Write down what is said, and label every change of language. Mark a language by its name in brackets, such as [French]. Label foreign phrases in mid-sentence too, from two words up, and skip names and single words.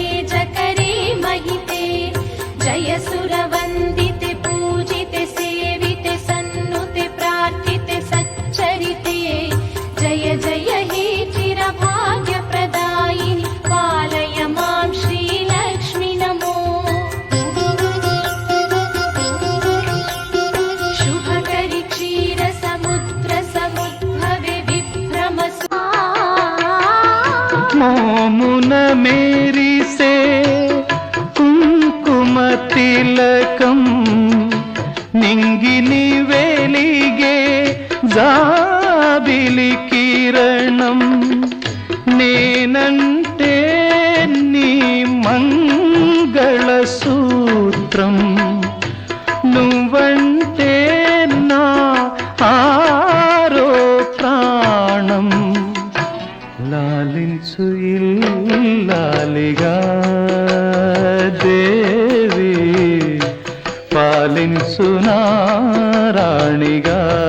[Sanskrit] जकरे महिते जय सुरवन्दिते पूजिते सेविते सन्नुते प्रार्थिते सच्चरिते जय जय हे चिरभाग्यप्रदायिनि पालय मां श्रीलक्ष्मि नमो शुभकरि क्षीरसमुद्रसमुद्भवे विभ्रमसु [Telugu] మోమున మేరిసే కుంకుమ తిలకం నింగిని వెలిగే జాబిలి కిరణం నేనంటే నీ మంగళ సూత్రం నువ్వంటే నా ఆరో ప్రాణం లాలించు ఇల్లాలిగా దేవి పాలించు నారాణిగా